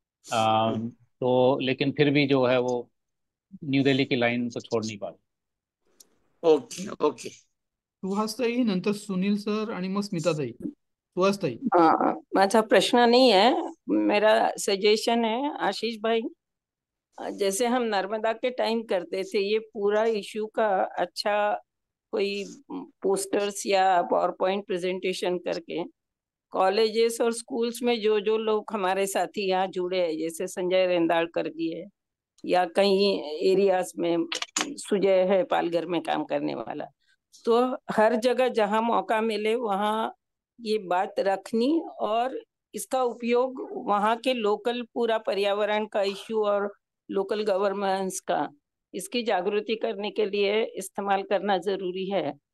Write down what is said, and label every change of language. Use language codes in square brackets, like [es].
[hi] तो लेकिन फिर भी जो है वो न्यू दिल्ली की लाइन को छोड़ नहीं पा रहे। [en] Okay okay. [mr] सुहासताई, नंतर सुनील सर आणि मग स्मिताताई। सुहासताई। माझा प्रश्न [hi] नहीं है, मेरा सजेशन है आशीष भाई, जैसे हम नर्मदा के टाइम करते थे, ये पूरा इशू का अच्छा कोई पोस्टर्स या पावर पॉइंट प्रेजेंटेशन करके कॉलेजेस और स्कूल्स में जो जो लोग हमारे साथी यहाँ जुड़े हैं, जैसे संजय रेंदालकर जी है, या कई एरियाज में सुजय है पालघर में काम करने वाला, तो हर जगह जहाँ मौका मिले वहाँ ये बात रखनी और इसका उपयोग वहाँ के लोकल पूरा पर्यावरण का इश्यू और लोकल गवर्नेंस का, इसकी जागृति करने के लिए इस्तेमाल करना जरूरी है।